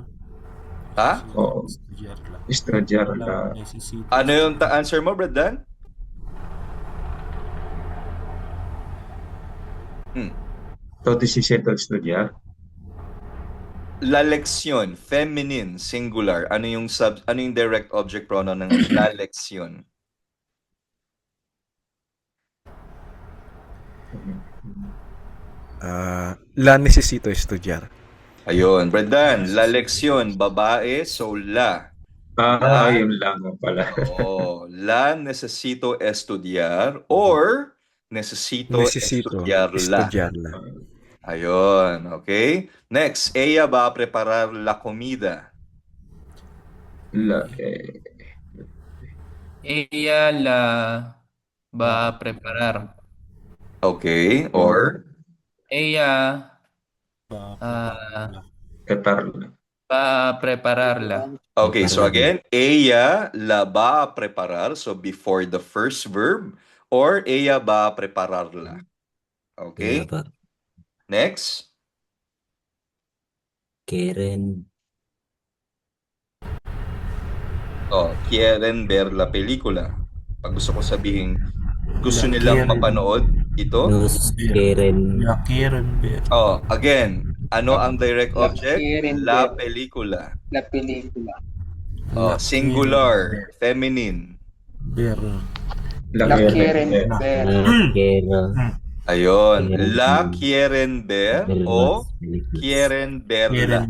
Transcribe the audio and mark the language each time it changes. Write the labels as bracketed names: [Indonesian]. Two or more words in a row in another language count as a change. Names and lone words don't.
[Filipino] Ha? [Spanish] O estudiar la. [Filipino] Ano yung answer mo, Bradan? [Spanish] Lo necesito estudiar. La lección, [English] feminine, singular. [Filipino] Ano yung [English] direct object [Filipino] pronoun ng [Spanish] la lección? La necesito estudiar. [Filipino] Ayun, Bradan, [Spanish] la lección, [Filipino] babae, so la. Yun lang nga pala. [Spanish] La necesito estudiar or necesito estudiarla. estudiarla. [Filipino] Ayun, okay? [English] Next, [Spanish] ella va a preparar la comida. Ella la va a preparar. [English] Okay, or [Spanish] Ella Prepararla. va a prepararla. [English] okay, so again, [Spanish] ella la va a preparar, [English] so before the first verb, or [Spanish] ella va a prepararla. [English] Okay? Next. [Spanish] Quieren Quieren ver la película. [Filipino] Pag gusto ko sabihin, gusto nilang mapanood ito. [Spanish] nos quieren [Filipino] Again, ano ang direct [Spanish] La [English] object? [Spanish] quieren La ver. película. La película. [English] Singular, feminine. [Spanish] La quieren ver. quiero [Filipino] Ayun, [Spanish] Quieren la ver. quieren ver o películas. quieren verla.